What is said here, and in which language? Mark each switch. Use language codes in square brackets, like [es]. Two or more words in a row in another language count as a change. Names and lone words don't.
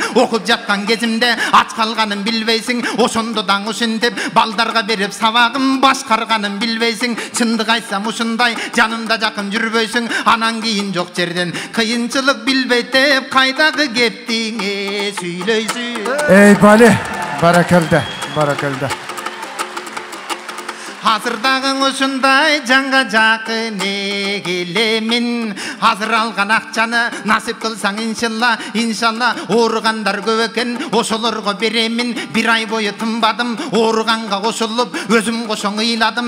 [ky] Окуп жаткан кезимде ач калганым билбейсиң. Ошондо даң ушинтип балдарга берип сабагым башкарганым билбейсиң. Чындык айтсам ушундай, жанымда жакын жүрбөйсүң. Анан кийин жок жерден кыйынчылык билбейт деп кайдагы кептиңе сүйлөйсүң. [uz] Ey bale, barakalda, barakalda. [ky] Азырдагың ушундай жанга жакын келемин. Азыр алган акчаны насип кылсаң иншалла ооругандар көп экен, ошолорго беремин. Бир ай бою тынбадым, ооруганга кошулуп, өзүм кошоң ыйладым.